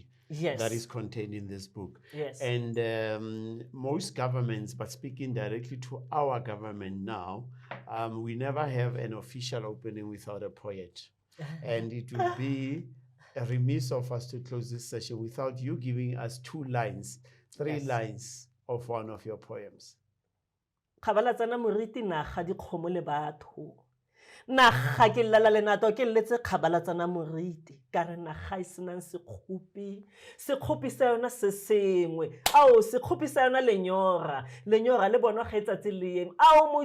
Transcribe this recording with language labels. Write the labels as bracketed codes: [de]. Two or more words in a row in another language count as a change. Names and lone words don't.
[en] That is contained in this book. And most governments, but speaking directly to our government now, we never have an official opening without a poet. And it would be a remiss of us to close this session without you giving us 2 lines, 3 lines of one of your poems. [tn] Kgabalatsane moriti naga dikgomo le batho. Naga ke lela lenato ke letse Kgabalatsane moriti ka re naga e senang sekgopi. Sekgopi sa yona se sengwe. Ao sekgopi sa yona lenyora le bona ga etsatsi le eng.